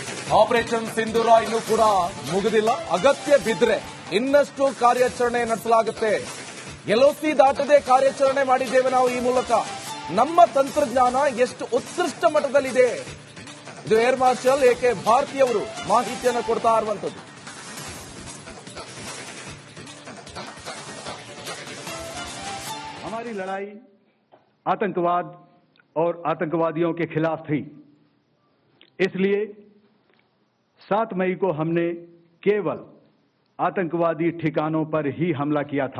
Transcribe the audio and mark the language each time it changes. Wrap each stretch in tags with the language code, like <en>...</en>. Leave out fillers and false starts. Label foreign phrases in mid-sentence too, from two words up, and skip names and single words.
<kn>ಆಪರೇಷನ್ ಸಿಂಧೂರ ಇನ್ನೂ ಕೂಡ ಮುಗಿದಿಲ್ಲ. ಅಗತ್ಯ ಬಿದ್ದರೆ ಇನ್ನಷ್ಟು ಕಾರ್ಯಾಚರಣೆ ನಡೆಸಲಾಗುತ್ತೆ. ಎಲ್ಒಸಿ ದಾಟದೆ ಕಾರ್ಯಾಚರಣೆ ಮಾಡಿದ್ದೇವೆ ನಾವು. ಈ ಮೂಲಕ ನಮ್ಮ ತಂತ್ರಜ್ಞಾನ ಎಷ್ಟು ಉತ್ಕೃಷ್ಟ ಮಟ್ಟದಲ್ಲಿದೆ, ಇದು ಏರ್ ಮಾರ್ಷಲ್ ಎಕೆ ಭಾರತಿ ಅವರು ಮಾಹಿತಿಯನ್ನು ಕೊಡ್ತಾ ಇರುವಂತದ್ದು.</kn> <hi>हमारी लड़ाई आतंकवाद और आतंकवादियों के खिलाफ थी, इसलिए 7 मई को हमने केवल आतंकवादी ठिकानों पर ही हमला किया था।</hi>